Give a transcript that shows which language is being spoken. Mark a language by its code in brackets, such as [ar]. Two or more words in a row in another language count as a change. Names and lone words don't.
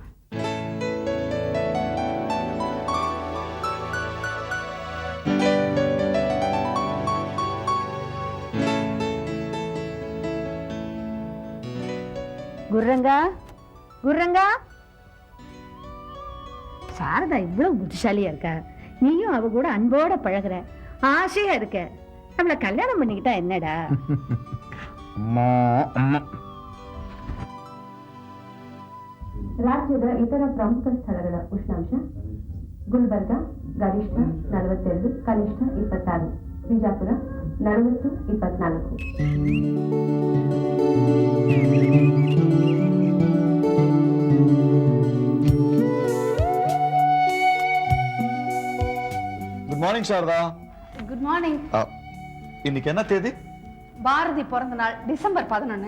[ta] குர்ரங்கா குர்ரங்கா. சாரதா இவ்வளவு புத்திசாலியா இருக்கா. நீயும் அவ கூட அன்போட பழகுற, ஆசையா இருக்க. அவளை கல்யாணம் பண்ணிக்கிட்டா என்னடா? [kn] ರಾಜ್ಯದ ಇತರ ಪ್ರಮುಖ ಸ್ಥಳಗಳ ಉಷ್ಣಾಂಶ: ಗುಲ್ಬರ್ಗ ಗರಿಷ್ಠ 42, ಕನಿಷ್ಠ 26, ಬಿಜಾಪುರ 40, 24. [en] Good morning சாரதா. Good morning. [ta] இன்னைக்கு என்ன தேதி? பாரதி பிறந்த நாள் டிசம்பர் 11.